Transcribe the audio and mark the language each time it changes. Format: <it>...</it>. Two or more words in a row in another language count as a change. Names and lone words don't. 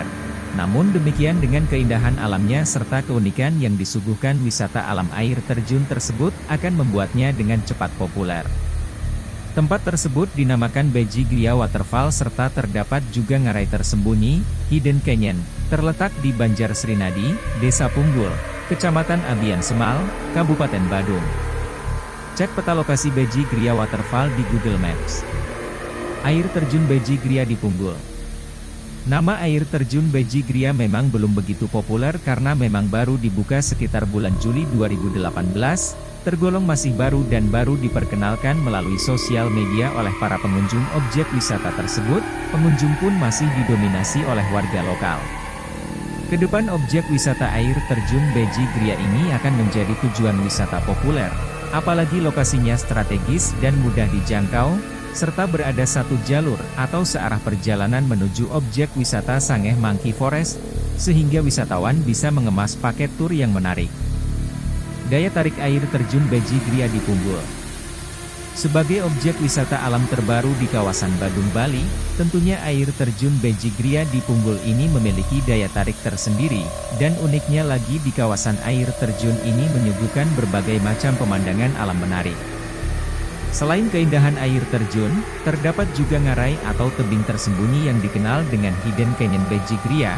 <id>Namun demikian dengan keindahan alamnya serta keunikan yang disuguhkan wisata alam air terjun tersebut akan membuatnya dengan cepat populer. Tempat tersebut dinamakan Beji Gria Waterfall serta terdapat juga ngarai tersembunyi, Hidden Canyon, terletak di Banjar Srinadi, Desa Punggul, Kecamatan Abian Semal, Kabupaten Badung. Cek peta lokasi Beji Gria Waterfall di Google Maps. Air terjun Beji Gria di Punggul. Nama air terjun Beji Gria memang belum begitu populer karena memang baru dibuka sekitar bulan Juli 2018, tergolong masih baru dan baru diperkenalkan melalui sosial media oleh para pengunjung objek wisata tersebut, pengunjung pun masih didominasi oleh warga lokal. Kedepan objek wisata air terjun Beji Gria ini akan menjadi tujuan wisata populer, apalagi lokasinya strategis dan mudah dijangkau, serta berada satu jalur atau searah perjalanan menuju objek wisata Sangeh Monkey Forest, sehingga wisatawan bisa mengemas paket tur yang menarik. Daya tarik air terjun Beji Gria di Punggul. Sebagai objek wisata alam terbaru di kawasan Badung, Bali, tentunya air terjun Beji Gria di Punggul ini memiliki daya tarik tersendiri, dan uniknya lagi di kawasan air terjun ini menyuguhkan berbagai macam pemandangan alam menarik. Selain keindahan air terjun, terdapat juga ngarai atau tebing tersembunyi yang dikenal dengan Hidden Canyon Beji Gria.</id>